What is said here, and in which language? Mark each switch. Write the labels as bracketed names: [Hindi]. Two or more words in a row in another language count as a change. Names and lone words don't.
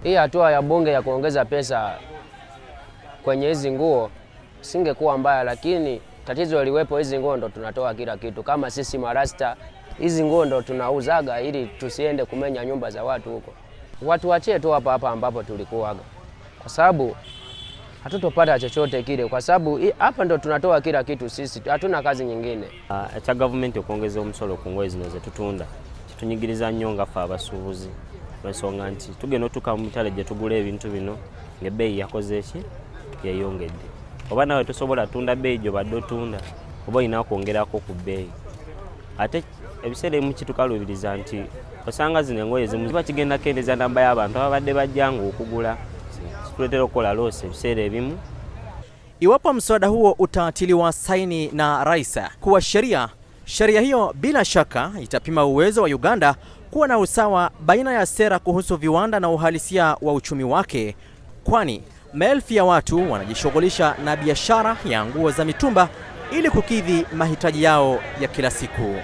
[Swahili] Hii hatua ya bunge ya kuongeza pesa kwenye hizi nguo singekuwa mbaya, lakini tatizo liwepo, hizi nguo ndo tunatoa kila kitu. Kama sisi marasta, hizi nguo ndo tunauzaga ili tusiende kumenya nyumba za watu huko. Watu wachie tu hapa ambapo tulikuwaga, kwa sababu hatutopata chochote kile, kwa sababu hapa ndo tunatoa kila kitu, sisi hatuna kazi nyingine. [Ganda] Cha government okuongeza omusolo ku ngoye zino ze tutunda tunyigiriza nnyo nga ffe abasuubuzi, ensonga nti tugenda otuuka mu mitale gye tugula ebintu bino ng'ebbeeyi yakoze ki yeyongedde. Oba nawe tosobola tunda bbeeyi gy'obadde otunda, oba olina kwongerako ku bbeeyi. Ate ebiseera ebimu kitukaluubiriza nti osanga zino engoye ezimu ziba kigenda kendeeza namba y'abantu ababadde bajjanga okugula, kituleetera okukola loose ebiseera ebimu. [Swahili] Iwapo mswada huo utatiliwa saini na rais kuwa sheria hiyo bila shaka itapima uwezo wa Uganda kuwa na usawa baina ya sera kuhusu viwanda na uhalisia wa uchumi wake, kwani maelfu ya watu wanajishughulisha na biashara ya nguo za mitumba ili kukidhi mahitaji yao ya kila siku.